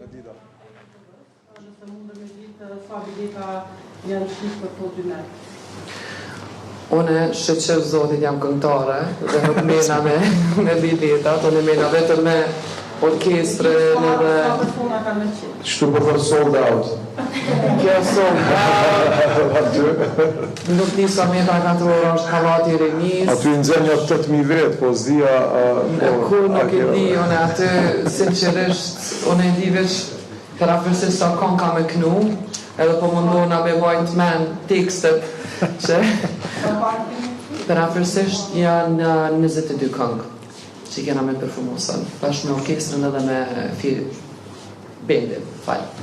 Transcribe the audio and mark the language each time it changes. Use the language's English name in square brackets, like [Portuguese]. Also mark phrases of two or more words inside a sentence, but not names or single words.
[Albanian] Unë shqeqer zotit jam këngëtare dhe nuk mena me biletat, unë mena vetëm me orkestrën edhe... Shtu për [English] sold out. [Albanian] Kjo [English] sold out. [Albanian] Nuk di sa meta 4 orë është Pallati i Rinis. Aty nxen një 8.000 vet, po zdia... Kur nuk e di, unë aty, sinqerisht, unë e di veç për afërsisht sa kon ka me knu, edhe po mundona me vajt men tekstet që për afërsisht janë 22 këngë që kena me performusën, bashkë me orkestrën edhe me bendin, falj.